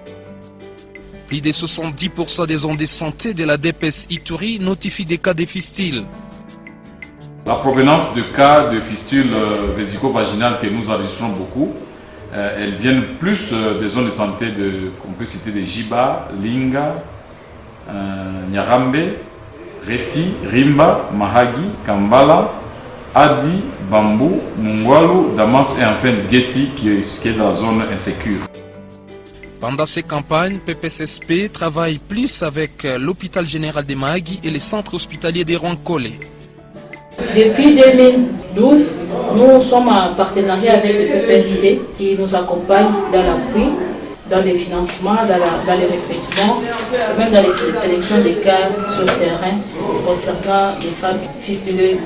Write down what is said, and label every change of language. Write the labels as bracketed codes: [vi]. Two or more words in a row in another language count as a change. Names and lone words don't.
[fr] Plus de 70% des zones de santé de la DPS Ituri notifient des cas de fistules. La provenance de cas de fistules vésico-vaginales que nous enregistrons beaucoup, elles viennent plus des zones de santé qu'on peut citer de Jiba, Linga, Nyarambe, Reti, Rimba, Mahagi, Kambala, Adi, Bambou, Mungwalu, Damas et enfin Geti qui est dans la zone insécure. Pendant ces campagnes, PPSSP travaille plus avec l'hôpital général de Mahagi et les centres hospitaliers de Rwankole. Depuis 2012, nous sommes en partenariat avec le PPSP qui nous accompagne dans l'appui, dans les financements, dans les recrutements, même dans les sélections des cas sur le terrain concernant les femmes fistuleuses.